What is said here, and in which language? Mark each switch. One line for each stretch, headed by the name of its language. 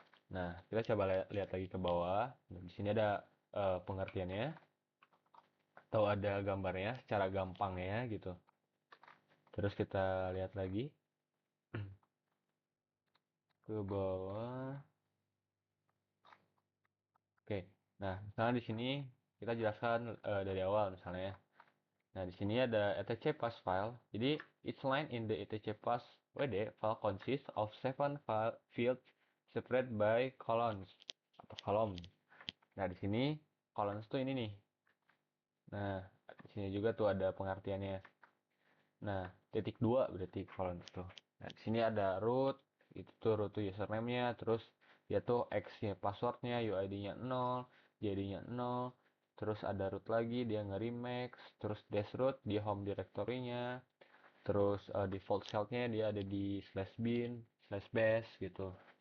Indonesian: Nah, kita coba lihat lagi ke bawah. Nah, di sini ada pengertiannya atau ada gambarnya secara gampangnya gitu. Terus kita lihat lagi ke bawah. Oke. Nah, misalnya di sini kita jelaskan dari awal misalnya ya. Nah, di sini ada etc pass file.
English: Jadi, each line in the etc pass wd file consists of 7 fields separated by columns
Indonesian: atau kolom. Nah, di sini columns tuh ini nih. Nah, di sini juga tuh ada pengertiannya. Nah, titik dua berarti columns tuh. Nah, di sini ada root, itu tuh root tuh username-nya, terus dia tuh X-nya passwordnya, UID-nya 0, JD-nya 0, terus ada root lagi, dia nge-remix, terus dash root, dia home directory-nya, terus default shell-nya dia ada di slash bin, slash bash gitu.